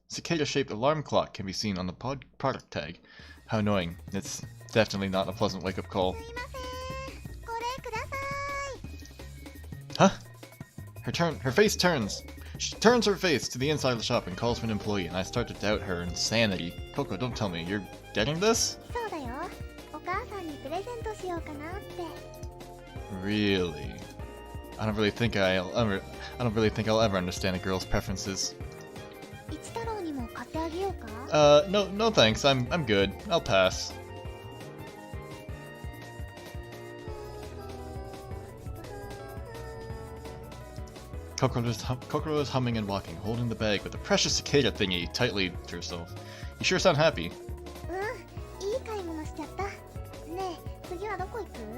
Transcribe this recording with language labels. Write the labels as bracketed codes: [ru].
[en] Cicada-shaped alarm clock can be seen on the product tag. How annoying. It's definitely not a pleasant wake-up call. [ja] すいません。これください。 [en] Huh? Her face turns. She turns her face to the inside of the shop and calls for an employee, and I start to doubt her insanity. Coco, don't tell me. You're getting this? [ja] そうだよ。お母さんにプレゼントしようかなって。 [en] Really? I don't really think I'll ever understand a girl's preferences. [ja] 一太郎にも買ってあげようか？ [en] No thanks. I'm good. I'll pass. Kokoro is humming and walking, holding the bag with the precious cicada thingy tightly to herself. You sure sound happy. [ja] うん、いい買い物しちゃった。ねえ、次はどこ行く？